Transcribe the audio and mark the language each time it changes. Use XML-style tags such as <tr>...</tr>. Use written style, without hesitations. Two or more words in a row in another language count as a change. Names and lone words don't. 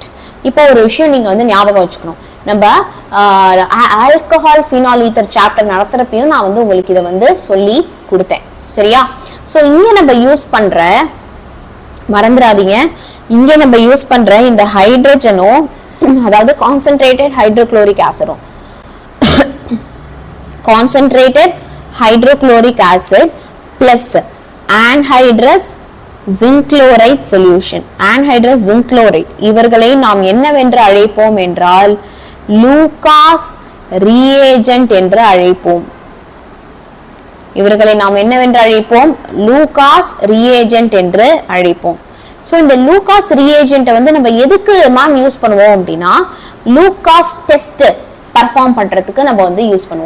<ta>இப்போ ஒரு விஷயம் நீங்க வந்து ஞாபகம் வச்சுக்கணும், நம்ம</ta> <en>alcohol phenol ether chapter</en> <ta>நடத்துறப்பையும் நான் வந்து உங்களுக்கு இதை வந்து சொல்லி கொடுத்தேன். சரியா? சோ இங்க நம்ம யூஸ் பண்ற, மறந்துடாதீங்க, இங்க நம்ம யூஸ் பண்ற இந்த ஹைட்ரஜனும், அதாவது</ta> <en>concentrated hydrochloric acid, concentrated hydrochloric acid plus anhydrous zinc chloride solution. anhydrous zinc chloride</en> <ta>இவர்களை நாம் என்னவென்று அழைப்போம் என்றால் லூகாஸ் reagent என்று அழைப்போம். இவர்களை நாம் என்னவென்று அழைப்போம், லூகாஸ் reagent என்று அழைப்போம். சோ இந்த லூகாஸ் reagent வந்து நம்ம எதுக்கு</ta> <en>ma'am use</en> <ta>பண்ணுவோம் அப்படின்னா</ta> <en>Lucas test perform</en> <ta>பண்றதுக்கு நம்ம வந்து யூஸ் பண்ணுவோம்.</ta>